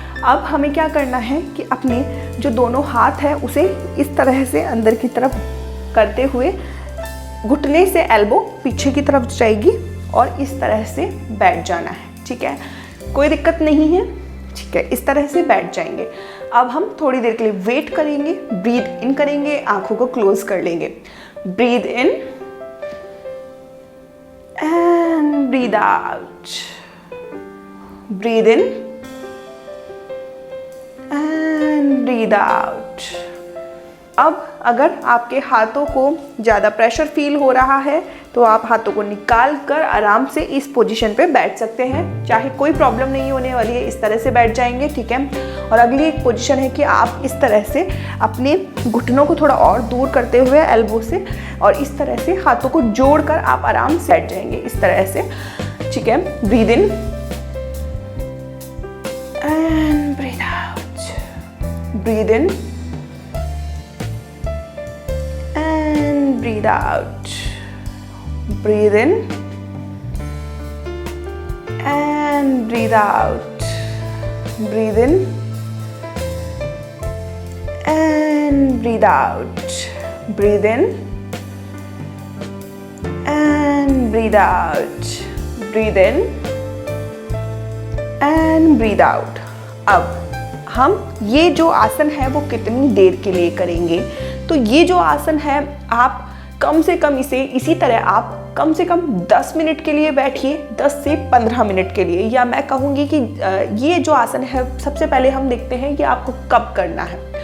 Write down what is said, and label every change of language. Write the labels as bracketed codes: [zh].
[hi] अब हमें क्या करना है कि अपने जो दोनों हाथ है उसे इस तरह से अंदर की तरफ करते हुए घुटने से एल्बो पीछे की तरफ जाएगी और इस तरह से बैठ जाना है। ठीक है, कोई दिक्कत नहीं है। ठीक है, इस तरह से बैठ जाएंगे। अब हम थोड़ी देर के लिए वेट करेंगे, ब्रीथ इन करेंगे, आंखों को क्लोज कर लेंगे। [en] Breathe in and breathe out. Breathe in and breathe out. [hi] अब अगर आपके हाथों को ज़्यादा प्रेशर फील हो रहा है तो आप हाथों को निकाल कर आराम से इस पोजीशन पे बैठ सकते हैं, चाहे कोई प्रॉब्लम नहीं होने वाली है, इस तरह से बैठ जाएंगे। ठीक है, और अगली एक पोजीशन है कि आप इस तरह से अपने घुटनों को थोड़ा और दूर करते हुए एल्बो से और इस तरह से हाथों को जोड़कर आप आराम से बैठ जाएंगे इस तरह से। ठीक है, [en] Breathe in and breathe out. Breathe in and breathe out. Breathe in and breathe out. Breathe in and breathe out. Breathe in and breathe out. Breathe in and breathe out. [hi] अब हम ये जो आसन है वो कितनी देर के लिए करेंगे? तो ये जो आसन है आप कम से कम इसी तरह आप कम से कम 10 मिनट के लिए बैठिए, 10 से 15 मिनट के लिए। या मैं कहूँगी कि ये जो आसन है सबसे पहले हम देखते हैं कि आपको कब करना है।